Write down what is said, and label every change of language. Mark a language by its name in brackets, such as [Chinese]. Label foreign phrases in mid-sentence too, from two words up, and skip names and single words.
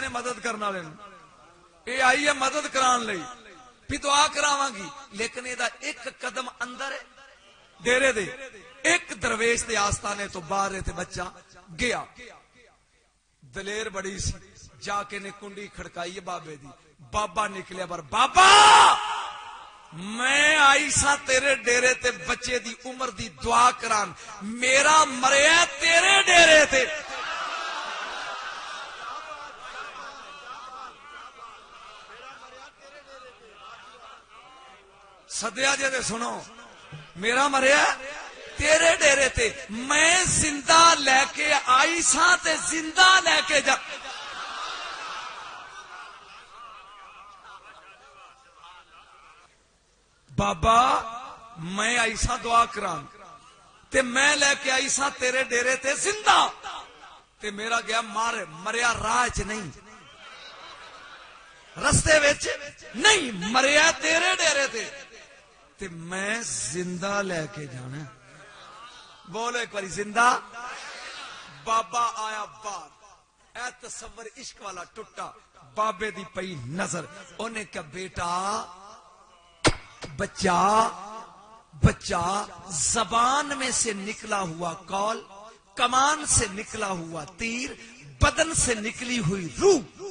[Punjabi] نے مدد کرنا لینا اے آئی ہے مدد کران لئی بھی دعا کراواں گی لیکن یہ دا ایک قدم اندر ہے ڈیرے دے ایک درویش دے آستانے تو باہر تے بچہ گیا دلیر بڑی سی جا کے نے کنڈی کھڑکائی بابے دی بابا نکلے بر بابا میں آئی سا تیرے ڈیرے تے بچے دی عمر دی دعا کران میرا مریا تیرے ڈیرے تے سدیا جے دے سنو میرا مریا تیرے ڈیرے تے میں زندہ لے کے آئی سا تے زندہ لے کے جا بابا میں آئی سا دعا کران تے میں لے کے آئی سا تیرے ڈیرے تے زندہ تے میرا گیا مریا راہ چ نہیں رستے وچ نہیں مریا تیرے ڈیرے تے میں زندہ لے کے جانا بولو ایک باری زندہ بابا آیا بعد اے تصور عشق والا ٹوٹا بابے دی پئی نظر انہیں کہا بیٹا بچہ بچہ [Urdu] زبان میں سے نکلا ہوا قول، کمان سے نکلا ہوا تیر، بدن سے نکلی ہوئی روح.